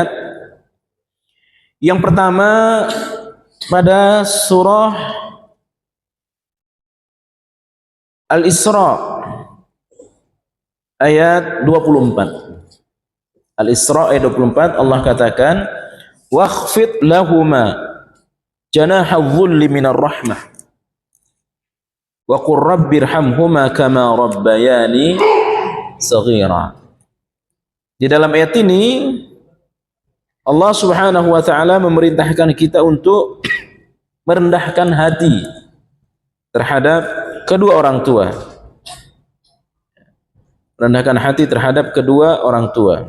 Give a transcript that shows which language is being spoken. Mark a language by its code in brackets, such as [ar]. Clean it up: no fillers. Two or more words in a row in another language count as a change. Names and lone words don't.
[id] Yang pertama pada surah Al-Isra ayat 24. Al-Isra ayat 24, Allah katakan, [ar] "واخفض لهما جناح الذل من الرحمة وقل رب ارحمهما كما ربياني صغيرا." [id] Di dalam ayat ini Allah [ar] سبحانه وتعالى [id] memerintahkan kita untuk merendahkan hati terhadap kedua orang tua. Merendahkan hati terhadap kedua orang tua.